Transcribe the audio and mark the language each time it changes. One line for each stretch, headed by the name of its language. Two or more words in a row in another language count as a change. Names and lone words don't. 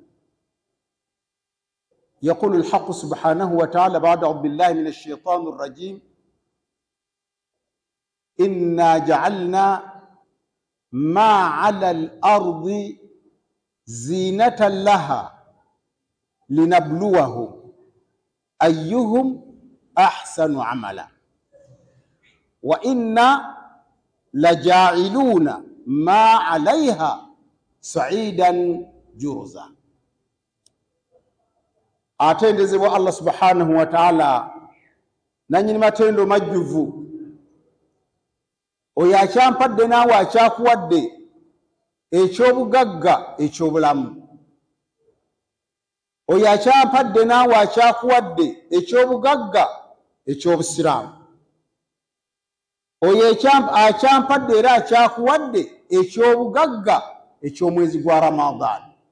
Arabic: يقول الحق سبحانه وتعالى بعد أعوذ بالله من الشيطان الرجيم: إنا جعلنا ما على الأرض زينة لها لنبلوهم أيهم أحسن عملا وإنا لجاعلون ما عليها صعيدا جرزا.
Ganda: Atendezebwa
Arabic: الله سبحانه وتعالى
Ganda: nanyini matendo majjuvu oyo akyampadde naawe akyakuwadde ekyobugagga ekyobulamu, oyo akyampadde naawe akyakuwadde ekyobugagga ekyobusiraamu, oyo akyampadde era akyakuwadde ekyobugagga ekyomwezi gwa Ramadhan.